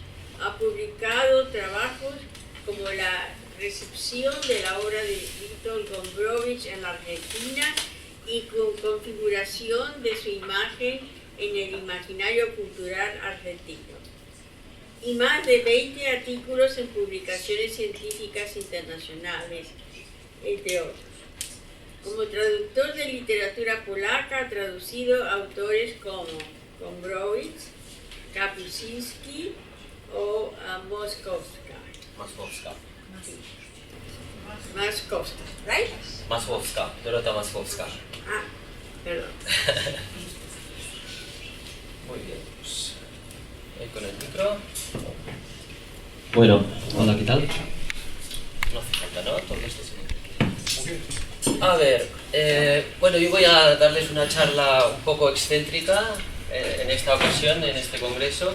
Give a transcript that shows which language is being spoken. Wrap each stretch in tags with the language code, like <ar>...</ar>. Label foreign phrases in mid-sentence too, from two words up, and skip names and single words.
<es>Ha publicado trabajos como la recepción de la obra de Witold Gombrowicz en la Argentina y con configuración de su imagen en el imaginario cultural argentino. Y más de 20 artículos en publicaciones científicas internacionales, entre otros. Como traductor de literatura polaca ha traducido autores como Gombrowicz, Kapuscinski o Moskowska.</es> <en>Moskowska, right?</en> <es>Masłowska, Dorota Masłowska. Ah, perdón. Muy bien, pues ahí con el micro. Bueno, hola, ¿qué tal? No hace falta, ¿no? Todo esto se... A ver, bueno, yo voy a darles una charla un poco excéntrica en esta ocasión, en este congreso.</es>